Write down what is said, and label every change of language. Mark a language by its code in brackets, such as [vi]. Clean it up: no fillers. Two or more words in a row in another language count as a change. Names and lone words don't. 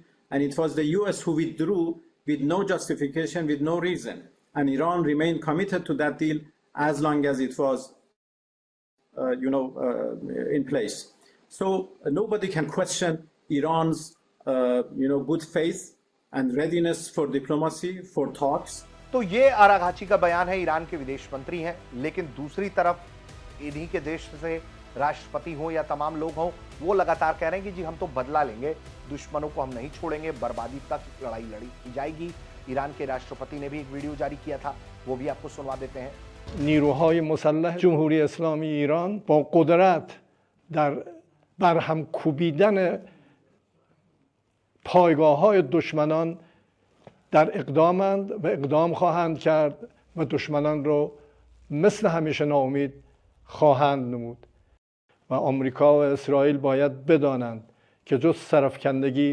[en] And it was the US who withdrew with no justification, with no reason. And Iran remained committed to that deal as long as it was, in place. So nobody can question Iran's, good faith and readiness for diplomacy, for talks. [hi] तो ये अरागाची का बयान है, ईरान के विदेश मंत्री हैं। लेकिन दूसरी तरफ इन्हीं के देश से राष्ट्रपति हो या तमाम लोग हों, वो लगातार कह रहे हैं कि जी हम तो बदला लेंगे, दुश्मनों को हम नहीं छोड़ेंगे, बर्बादी तक लड़ाई लड़ी की जाएगी। ईरान के राष्ट्रपति ने भी एक वीडियो जारी किया था, वो भी आपको सुनवा देते हैं। [fa] نیروهای مسلح جمهوری اسلامی ایران با قدرت در برهم کوبیدن پایگاه‌های دشمنان در اقدامند و اقدام خواهند کرد و دشمنان رو مثل همیشه ناامید خواهند نمود و آمریکا و اسرائیل باید بدانند که جز سرفکندگی